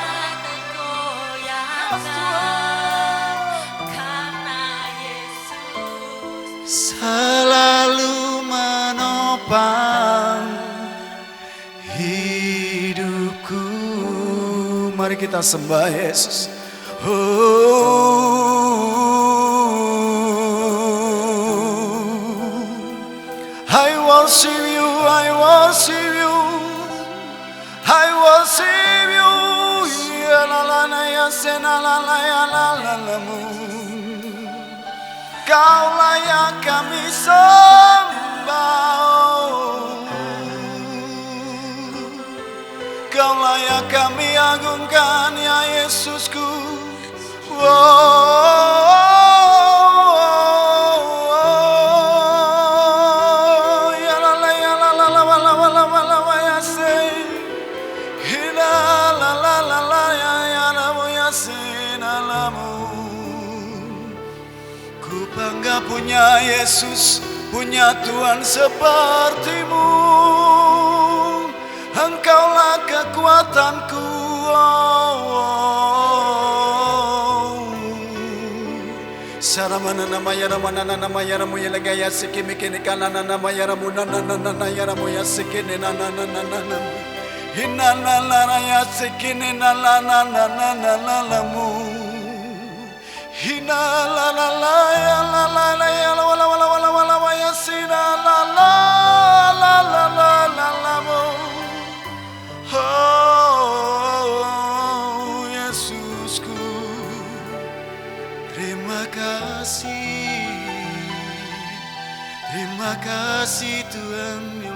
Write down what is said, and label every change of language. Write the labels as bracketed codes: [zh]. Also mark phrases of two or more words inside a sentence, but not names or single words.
[id] karena Yesus selalu menopang hidupku. Mari kita sembah Yesus. [en] I worship you, I worship you, I worship you. Ya la la la ya se na la la ya la la la mu. [id] Kau layak kami sembah. Kau layak kami agungkan ya Yesusku. Ya la la ya la la la la la la la la ya se. La la la la la ya ya la ya se na la mu. Ku bangga punya Yesus, punya Tuhan sepertimu. Engkaulah kekuatanku. Saramana nama ya ramana nama ya ramu ya lega ya sikimi kini kana nama ya ramu na ya ramu ya sikini na. Hina la la la ya sikini na la la mu. Hina la la la ya la la la ya la wala wala wala wala wa ya sina la la la la la la la mu. Oh Yesusku, terima kasih Tuhan.